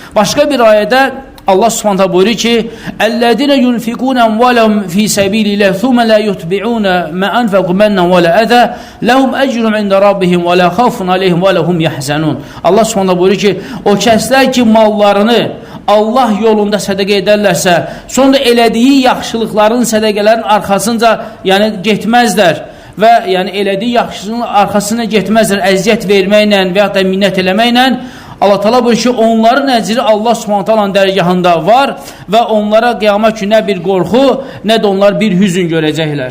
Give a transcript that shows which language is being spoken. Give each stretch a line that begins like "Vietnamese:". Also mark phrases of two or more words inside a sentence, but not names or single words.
Azerbaijani: Başqa bir ayədə Allah Subhanahu buyurur ki:
Arabic: "الذين ينفقون أموالهم في سبيل الله ثم لا يتبعون ما أنفقوا منا ولا أذى لهم أجرهم عند ربهم ولا خوف عليهم ولهم يحزنون."
Azerbaijani: Allah Subhanahu buyurur ki, o kəslər ki mallarını Allah yolunda sədaqə edərlərsə, sonra elədiyi yaxşılıqların, sədaqələrin arxasınca, yəni getməzlər və yəni elədiyi yaxşılığın arxasına getməzlər əziyyət verməklə və ya da minnət eləməklə. Allah Teala buyurur ki, onların əcri Allah Subhanahu Taala'nın dərgahında var və onlara qiyamət günü nə bir qorxu, nə də onlar bir hüzün görəcəklər.